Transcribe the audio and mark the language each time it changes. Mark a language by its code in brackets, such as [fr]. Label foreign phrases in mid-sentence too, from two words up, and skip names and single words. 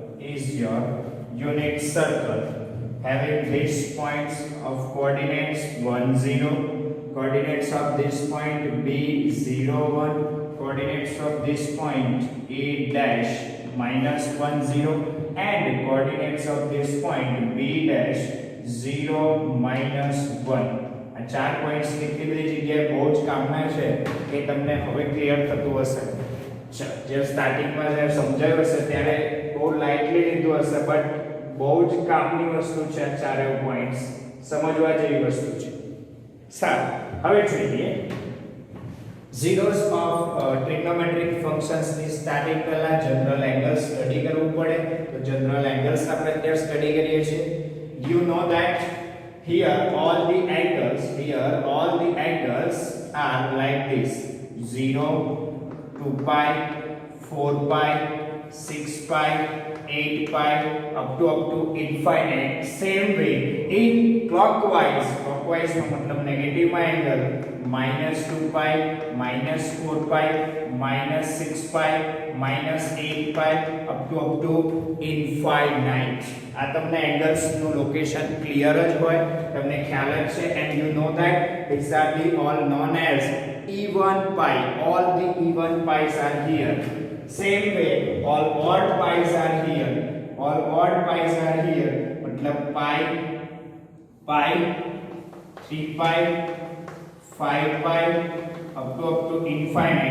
[en] having these points of coordinates 1 0, coordinates of this point b 0 1, coordinates of this point a dash minus 1 0, and coordinates of this point b dash 0 minus 1. [gu] આ ચાર પોઈન્ટ્સ કેટલી બધી જગ્યાએ બહુ જ કામના છે એ તમને હવે ક્લિયર થતું હશે. જે સ્ટાર્ટિંગમાં જે સમજાયું હશે ત્યારે બહુ લાઇટલી લીધું હશે, બટ બહુ જ કામની વસ્તુ છે. ચારે પોઈન્ટ્સ સમજવા જેવી વસ્તુ છે. સારું, હવે જોઈએ [en] zeros of trigonometric functions [gu] ની સ્ટાર્ટિંગ પહેલા [en] general angle [gu] સ્ટડી કરવું પડે. તો [en] general angles [gu] આપણે અત્યારે સ્ટડી કરીએ છીએ. [en] You know that here all the angles are like this: 0, 2π, 4π, 6π, 8π, up to infinite. Same way in clockwise [gu] નો મતલબ [en] નેગેટિવ માં એંગલ -2π, -4π, -6π, -8π, up to infinite. [gu] આ તમને એંગલ્સ નું લોકેશન ક્લિયર જ હોય, તમને ખ્યાલ જ છે. [en] and you know that these are the all known as even pi. All the even pi's are here. Same way all odd pi's are here. मतलब pi, 3π, 5π, up to infinite.